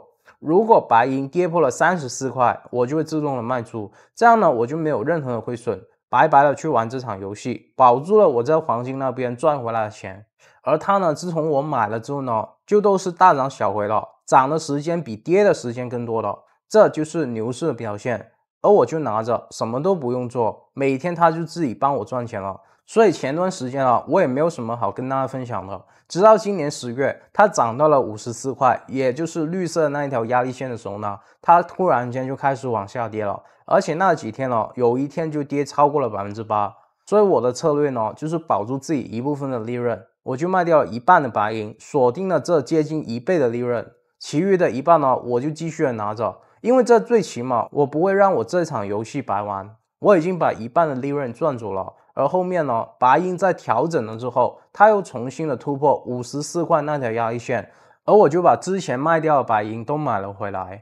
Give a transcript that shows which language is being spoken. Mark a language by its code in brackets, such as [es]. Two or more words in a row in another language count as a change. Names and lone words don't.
[zh] 如果白銀跌破了34塊，我就會自動的賣出，這樣呢我就沒有任何的虧損，白白的去玩這場遊戲，保住了我在黃金那邊賺回來的錢。而它呢，自從我買了之後呢，就都是大漲小回了，漲的時間比跌的時間更多了，這就是牛市的表現。而我就拿着什麼都不用做，每天它就自己幫我賺錢了。所以前段時間我也沒有什麼好跟大家分享的，直到今年10月，它漲到了54塊，也就是綠色的那一條壓力線的時候呢，它突然間就開始往下跌了，而且那幾天有一天就跌超過了8%。所以我的策略呢，就是保住自己一部分的利潤，我就賣掉了1半的白銀，鎖定了這接近1倍的利潤，其餘的1半呢，我就繼續的拿着，因為這最起碼我不會讓我這場遊戲白玩，我已經把1半的利潤賺走了。而後面呢，白銀在調整了之後，它又重新的突破54塊那條壓力線，而我就把之前賣掉的白銀都買了回來。